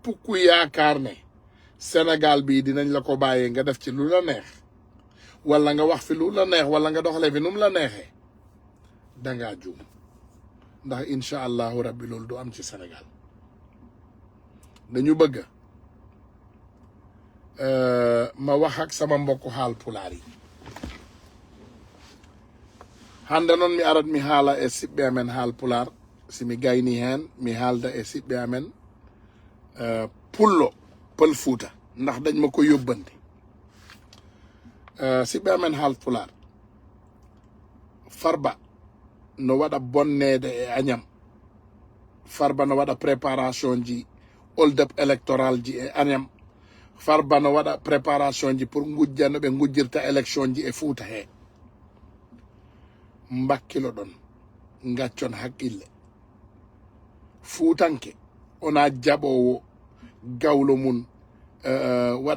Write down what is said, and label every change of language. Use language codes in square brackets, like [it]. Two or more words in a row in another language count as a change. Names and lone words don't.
[wo] ku yaakaar ne Sénégal bii dinañ la ko bàyyee nga def ci lu la neex wala nga wax fi lu la neex wala nga doxalee fi nu mu la neexee dangaa juum ndax [ar] إن شاء الله ربي [wo] loolu du am ci Sénégal dañu bëgg ma wax ak sama mbokku haal pulaar yi [ff] hande noon mi arat mi haala e siɓɓe amen haal pular simi gayni hen mi haalda e siɓɓe amen pullo pël fuuta [wo] ndax dañ ma ko yóbbante [ff] siɓɓe amen haal pular Farba no waɗa bonnede e Agnam Farba no waɗa préparation ji hold up électoral ji e Agnam Farba no waɗa préparation ji pour gujja no ɓe gujjirta élection ji e fuuta he mbakkilo ɗon gaccon haqqille fuutanke ona jaɓowo gawlo mum waɗa